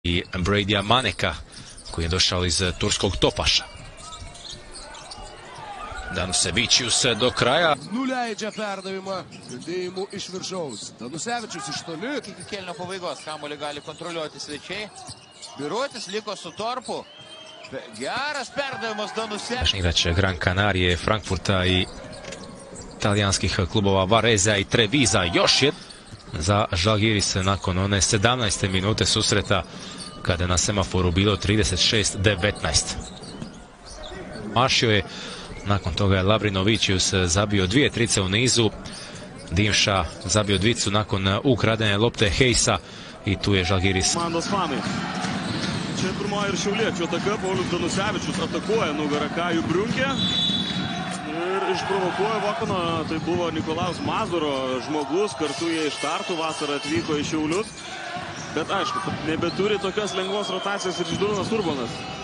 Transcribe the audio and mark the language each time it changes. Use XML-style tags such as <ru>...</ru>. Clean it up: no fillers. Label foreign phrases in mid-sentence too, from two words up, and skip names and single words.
<hr>I Bradija Maneka, koji je došao iz turskog Topaša. Danusevičius do kraja.</hr> <lt>Nuleidžia perdavimą judėjimu iš viršaus. Danusevičius iš toli. Iki kėlinio pabaigos kamuolį gali kontroliuoti svečiai. Biruotis liko su torpu. Geras perdavimas Danusevičius.</lt> <hr>Igrač Gran Canarije, Frankfurta i talijanskih klubova Vareza i Treviza. Još jedan za Žalgiris nakon one 17. minute susreta kada je na semaforu bilo 36-19. Mašio je, nakon toga je Lavrinovičius zabio 2 trice u nizu. Dimša zabio dvicu nakon ukradene lopte Heisa i tu je Žalgiris.</hr> <lt>Čia pirmoji ir šiauliečių ataka. Paulius Danusevičius atakuoja nugarą Kajų Briunkę ir išprovokuoja Vokaną. Tai buvo Nikolaus Mazuro žmogus, kartu jie iš Tartu vasarą atvyko į Šiaulius. Bet aišku, nebeturi tokios lengvos rotacijos ir Žydrūnas Urbonas.</lt>